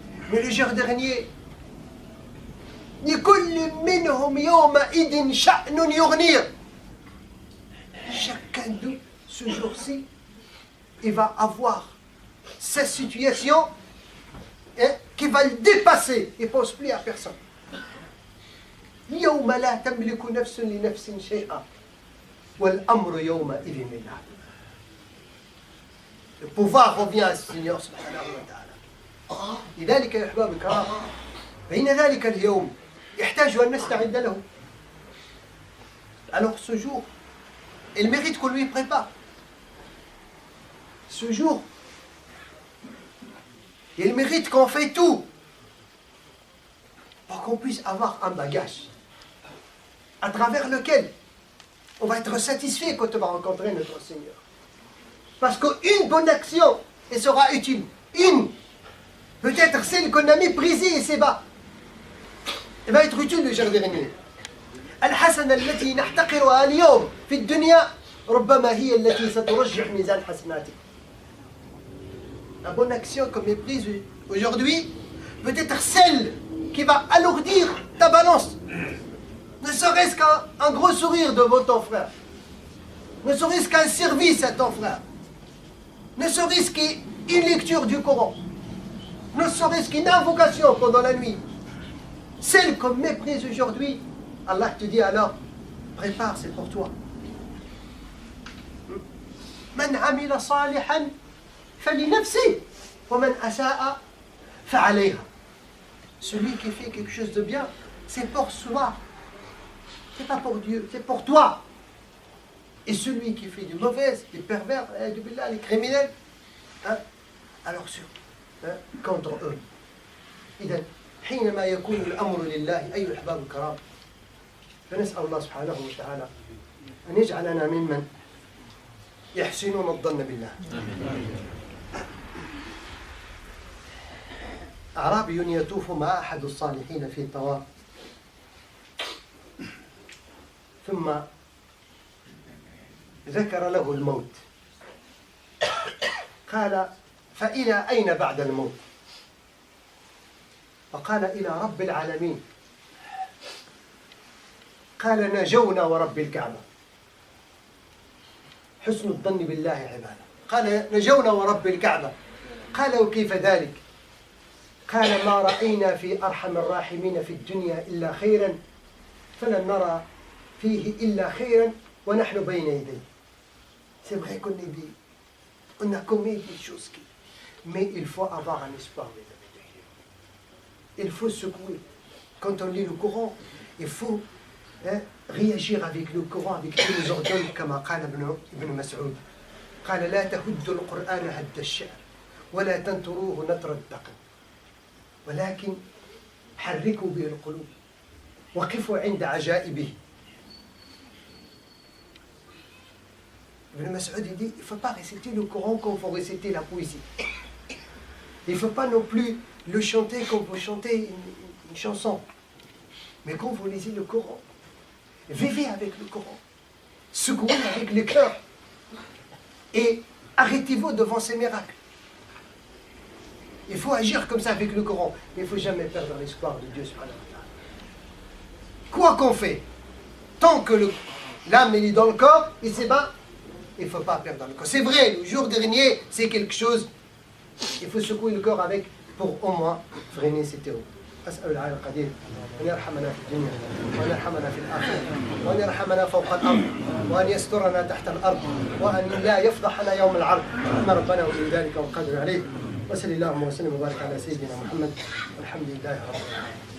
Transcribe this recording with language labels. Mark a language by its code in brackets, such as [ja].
[fr] Mais le jour dernier, chacun d'eux, ce jour-ci, il va avoir sa situation qui va le dépasser. Il ne pense plus à personne. [ar] يوم لا تملك نفس لنفس شيئا والأمر يومئذ لله. [fr] Le pouvoir revient à ce Seigneur subhanahu wa ta'ala. [ar] لذلك يا أحباب الكرام بين ذلك اليوم يحتاج أن نستعد له. [fr] Alors ce jour, il mérite qu'on lui prépare. Ce jour, il mérite qu'on fait tout pour qu'on puisse avoir un bagage à travers lequel on va être satisfait quand on va rencontrer notre Seigneur. Parce qu'une bonne action, elle sera utile. Une, peut-être celle qu'on a méprisée et c'est bas, elle va être utile le jour dernier. [ar] الحسنة التي نحتقرها اليوم في الدنيا ربما هي التي سترجح ميزان حسناتك. [fr] La bonne action qu'on méprise aujourd'hui, peut-être celle qui va alourdir ta balance. Ne serait-ce qu'un gros sourire devant ton frère. Ne serait-ce qu'un service à ton frère. Ne serait-ce qu'une lecture du Coran. Ne serait-ce qu'une invocation pendant la nuit. Celle qu'on méprise aujourd'hui, Allah te dit alors, prépare, c'est pour toi. [ar] Man amila salihan falinafsi wa man asa'a fa'alayha. [fr] Celui qui fait quelque chose de bien, c'est pour soi. C'est pas pour Dieu, c'est pour toi. Et celui qui fait du mauvais, les pervers, les criminels, alors sur, contre eux. [ar] إذن حينما يكون الأمر لله أيها الأحباب الكرام فنسأل الله سبحانه وتعالى أن يجعلنا ممن يحسنون الظن بالله. أعرابي يطوف مع أحد الصالحين في طواف ثم ذكر له الموت. قال فإلى أين بعد الموت؟ فقال إلى رب العالمين. قال نجونا ورب الكعبة. حسن الظن بالله عبادة. قال نجونا ورب الكعبة. قال وكيف ذلك؟ قال ما رأينا في أرحم الراحمين في الدنيا إلا خيرا فلن نرى فيه إلا خيرا ونحن بين يديه. [fr] C'est vrai qu'on est dit, on a commis des choses qui... Mais il faut avoir un espoir, mes amis de Dieu. Il faut secouer. Quand on lit le Coran, il faut réagir avec le Coran, avec ce qu'il nous ordonne, comme [ar] قال ابن مسعود. قال لا تهدوا القرآن هد الشعر ولا تنتروه نتر الدقن ولكن حركوا به القلوب وقفوا عند عجائبه. [fr] Ibn Mas'ud dit, il ne faut pas réciter le Coran comme il faut réciter la poésie. Il ne faut pas non plus le chanter comme vous chantez une chanson. Mais quand vous lisez le Coran, vivez avec le Coran. Secouez avec le cœur. Et arrêtez-vous devant ces miracles. Il faut agir comme ça avec le Coran. Mais il ne faut jamais perdre l'espoir de Dieu subhanahu wa ta'ala. Quoi qu'on fait, tant que l'âme est dans le corps, et c'est bien, il ne faut pas perdre le corps. C'est vrai, le jour dernier, c'est quelque chose. Il faut secouer le corps avec pour au moins freiner ces terreaux. [ar] أسأل العالي القدير أن يرحمنا في الدنيا وأن يرحمنا في الآخرة وأن يرحمنا فوق الأرض وأن يسترنا تحت الأرض وأن لا يفضحنا يوم العرض إن ربنا ولي ذلك والقادر عليه. وصلى اللهم وسلم وبارك على سيدنا محمد والحمد لله رب العالمين.